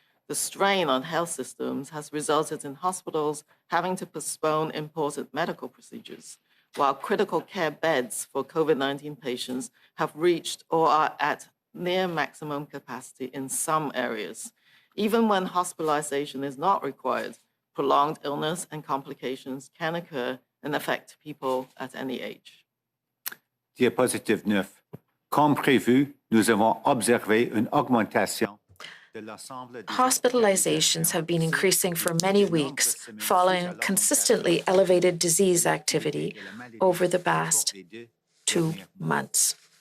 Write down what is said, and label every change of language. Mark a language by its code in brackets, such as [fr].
[en] The strain on health systems has resulted in hospitals having to postpone important medical procedures, while critical care beds for COVID-19 patients have reached or are at near maximum capacity in some areas. Even when hospitalization is not required, prolonged illness and complications can occur and affect people at any age. [fr] Diapositive 9. Comme prévu, nous avons observé une augmentation. [en] Hospitalizations have been increasing for many weeks, following consistently elevated disease activity over the past 2 months.